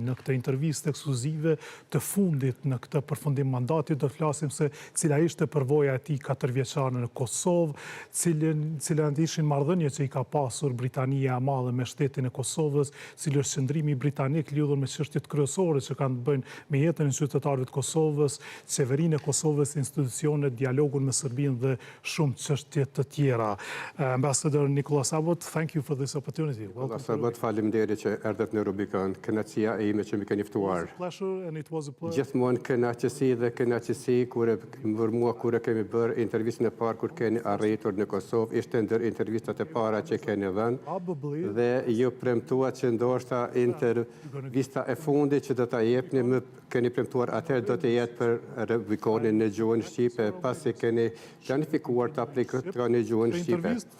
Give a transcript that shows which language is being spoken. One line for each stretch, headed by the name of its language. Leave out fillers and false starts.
Albanian: Në këtë intervistë ekskluzive të fundit në këtë përfundim mandatit do të flasim se cila ishte përvoja e tij 4 vjeçare në Kosovë, cilat ishin marrëdhëniet që i ka pasur Britania e Madhe me shtetin e Kosovës, cili është qëndrimi britanik lidhur me çështjet kryesore që kanë të bëjnë me jetën e qytetarëve të Kosovës, qeverinë e Kosovës, institucionet, dialogun me Serbinë dhe shumë çështje të tjera.
English: Ambassador Abbott, thank you for this opportunity.
Albanian: Abbott, faleminderit që erdhët në Rubikon. Kënaqësia ime që më keni ftuar. Gjithmonë kënaqësi dhe kënaqësi kur e kemi bërë intervistën e parë kur keni arritur në Kosovë, ishte ndër intervistat e para që keni dhënë dhe ju premtuat që ndoshta intervista e fundit që do ta jepni më keni premtuar atëherë do të jetë për Rubikonin në gjuhën shqipe, pasi keni planifikuar të aplikoni në gjuhën shqipe.